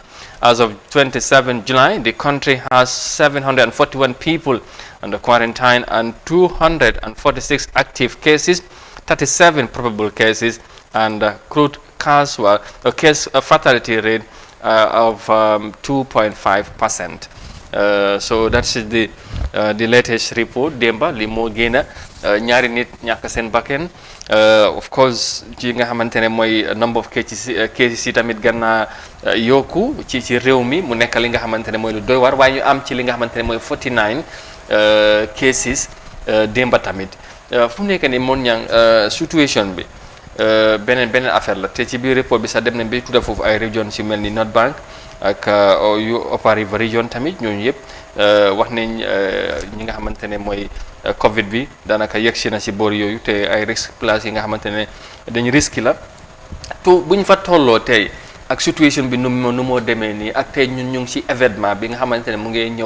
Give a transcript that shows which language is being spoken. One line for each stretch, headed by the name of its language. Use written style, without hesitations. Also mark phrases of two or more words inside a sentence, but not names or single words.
English: As of 27 July, the country has 741 people under quarantine and 246 active cases, 37 probable cases, and crude case fatality rate of 2.5%. So that's the latest report.
Wolof: Demba li moo génn ñaari nit ñàkk seen bakkan
English: of course
Wolof: ci nga xamante ne mooy
English: number of cases
Wolof: yi tamit gën naa yokku ci réew mi mu nekk li nga xamante ne mooy lu doy waar waaye ñu am ci li nga xamante ne mooy 49 cases démba tamit fu mu nekk nii moon ñang situation bi beneen affaire la te ci biir report bi sax dem nañ ba tudda foofu ay région ci mel ni North Bank ak yu Upper River Region tamit ñooñu yëpp wax nañ ñi nga xamante ne mooy Covid bi daanaka yegsi na si boor yooyu te ay risque place yi nga xamante ne dañ risque la tout buñ fa tolloo tey ak situation bi nu moo demee nii ak tey ñun ñu ngi si événement bi nga xamante ne mu ngi ñëw.